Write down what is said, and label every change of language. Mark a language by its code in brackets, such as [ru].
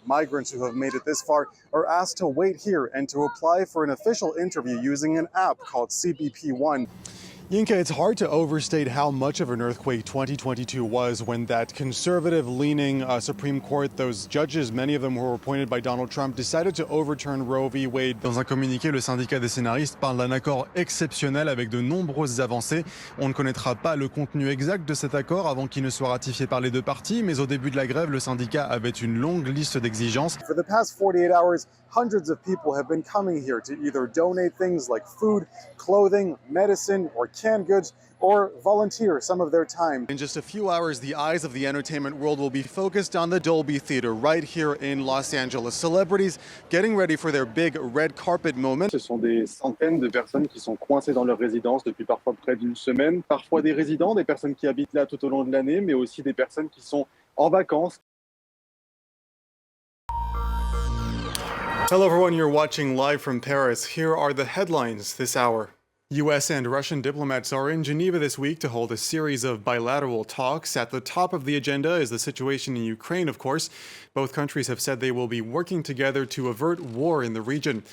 [en] Migrants who have made it this far are asked to wait here and to apply for an official interview using an app called CBP1. Yinka, it's hard to overstate how much of an earthquake 2022 was when that conservative-leaning Supreme Court, those judges, many of them who were appointed by Donald Trump, decided to overturn Roe v. Wade. [fr] Dans un communiqué, le syndicat des scénaristes parle d'un accord exceptionnel avec de nombreuses avancées. On ne connaîtra pas le contenu exact de cet accord avant qu'il ne soit ratifié par les deux parties, mais au début de la grève, le syndicat avait une longue liste d'exigences. [en] For the past 48 hours, hundreds of people have been coming here to either donate things like food, clothing, medicine, or canned goods, or volunteer some of their time. In just a few hours, the eyes of the entertainment world will be focused on the Dolby Theater right here in Los Angeles. Celebrities getting ready for their big red carpet moment. [fr] Ce sont des centaines de personnes qui sont coincées dans leur résidence depuis parfois près d'une semaine. Parfois des résidents, des personnes qui habitent là tout au long de l'année, mais aussi des personnes qui sont en vacances. [en] Hello everyone, you're watching live from Paris. Here are the headlines this hour. U.S. and Russian diplomats are in Geneva this week to hold a series of bilateral talks. At the top of the agenda is the situation in Ukraine, of course. Both countries have said they will be working together to avert war in the region.